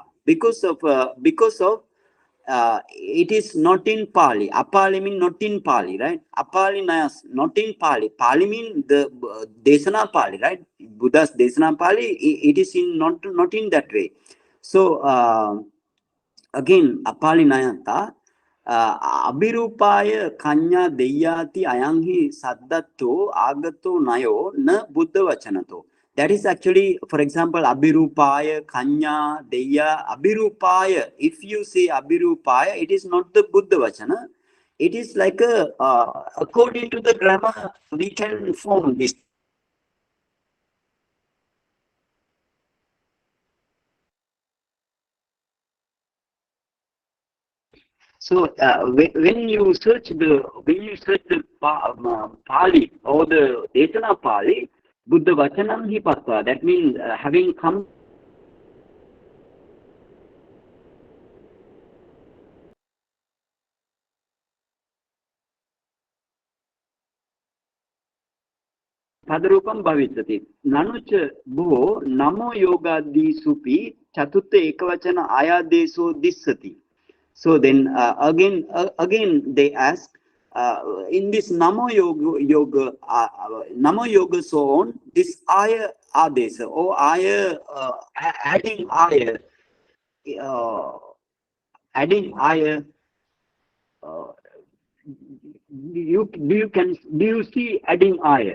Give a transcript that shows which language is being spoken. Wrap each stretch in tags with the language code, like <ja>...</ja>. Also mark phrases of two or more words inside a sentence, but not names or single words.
<en>Because of it is not in Pali. Apali mean not in Pali, right?</en> <pi>Apali Nayas,</pi> <en>not in Pali. Pali mean the Desana Pali, right? Buddha's Desana Pali, it is in not in that way. So again,</en> <pi>Apali Nayata, Abhirupaya Kanya Deyati Ayanghi Saddato Agato Nayo Na Buddha Vachanato.</pi> <en>That is actually, for example,</en> <pi>Abhirupaya, Kanya, Deya, Abhirupaya.</pi> <en>If you say Abhirupaya, it is not the Buddha Vachana. It is like according to the grammar, we can form this. So when you search the Pali or the Desana Pali,</en> <pi>Buddha Vachanam hi patva.</pi> <en>That means having come.</en> <pi>Padarupam bhavissati. Nanucha bhuvo namo yogadi supi chatutta ekavachana ayadeso dissati.</pi> <en>So then again they ask, in this Namo Yoga so on, this Aya Adesa or Aya adding Aya do you see adding Aya?</en>